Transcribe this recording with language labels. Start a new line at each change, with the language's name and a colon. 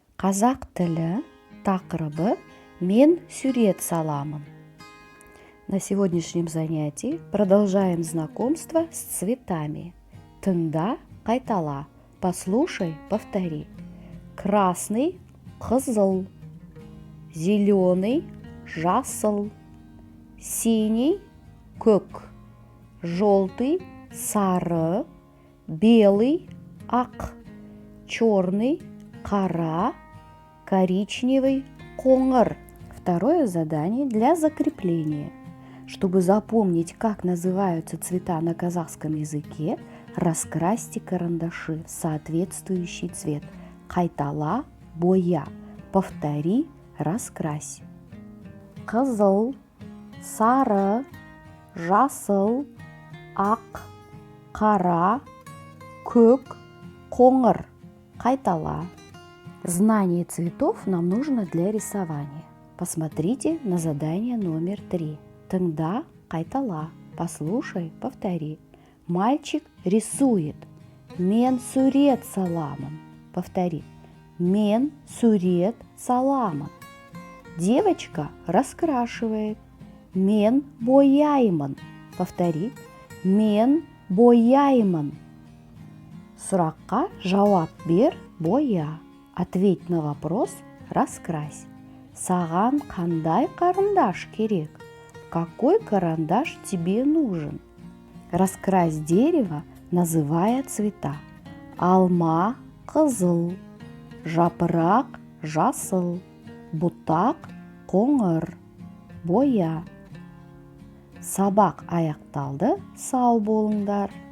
Kazakh: Қазақ тілі тақырыбы «Мен сурет саламын».
Russian: На сегодняшнем занятии продолжаем знакомство с цветами.
Kazakh: Тыңда, қайтала,
Russian: послушай, повтори. Красный –
Kazakh: қызыл,
Russian: зеленый –
Kazakh: жасыл,
Russian: синий –
Kazakh: көк,
Russian: желтый –
Kazakh: сары,
Russian: белый –
Kazakh: ақ,
Russian: черный –
Kazakh: қара,
Russian: коричневый –
Kazakh: қоңыр.
Russian: Второе задание для закрепления. Чтобы запомнить, как называются цвета на казахском языке, раскрасьте карандаши в соответствующий цвет.
Kazakh: Қайтала, боя.
Russian: Повтори, раскрась.
Kazakh: Қызыл, сары, жасыл, ақ, қара, көк, қоңыр. Қайтала.
Russian: Знание цветов нам нужно для рисования. Посмотрите на задание номер 3.
Kazakh: Тыңда, қайтала, послушай, повтори.
Russian: Мальчик рисует.
Kazakh: Мен сурет саламын.
Russian: Повтори.
Kazakh: Мен сурет саламын.
Russian: Девочка раскрашивает.
Kazakh: Мен бояймын.
Russian: Повтори.
Kazakh: Мен бояймын. Сұраққа жауап бер, боя.
Russian: Ответь на вопрос, раскрась.
Kazakh: Саған қандай карандаш керек?
Russian: Какой карандаш тебе нужен? Раскрась дерево, называя цвета.
Kazakh: Алма – қызыл, жапырақ – жасыл, бұтақ – қоңыр. Боя. Сабақ аяқталды, сау болыңдар.